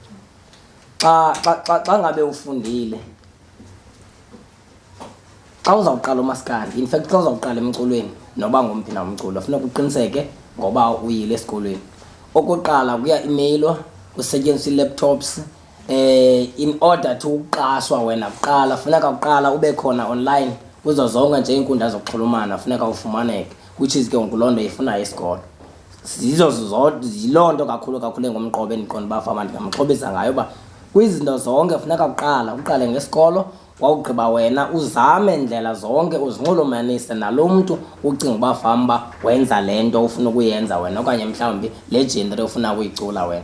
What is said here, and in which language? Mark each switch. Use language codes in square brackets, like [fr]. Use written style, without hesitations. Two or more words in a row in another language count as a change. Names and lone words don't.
[xh] Xa ngabe ufundile, xa uzawuqala uMaskandi, [en] in fact [xh] xa uzawuqala emculweni noba ngomphi na umculo, funeka uqiniseke ngoba uyile esikolweni. Okokuqala kuya emailwa, kusetyenziswa ii-laptops. [en] In order to [xh] uqashwa wena kuqala funeka uqala ube khona online kuzo zonke nje iinkundla zokuxhulumana, funeka ufumaneke, [en] which is [xh] ke ngoku loo nto ifunayo isikolo. Yiloo nto kakhulu engumqobo endiqonda uba fama ndingamxhobisa ngayo uba kwizinto zonke funeka uqale ngesikolo, wawugqiba wena uzame ndlela zonke uzinxulumanise nalo mntu ucinga uba famba wenza le nto ufuna ukuyenza wena, okanye mhlawumbi le genre ufuna ukuyicula wena.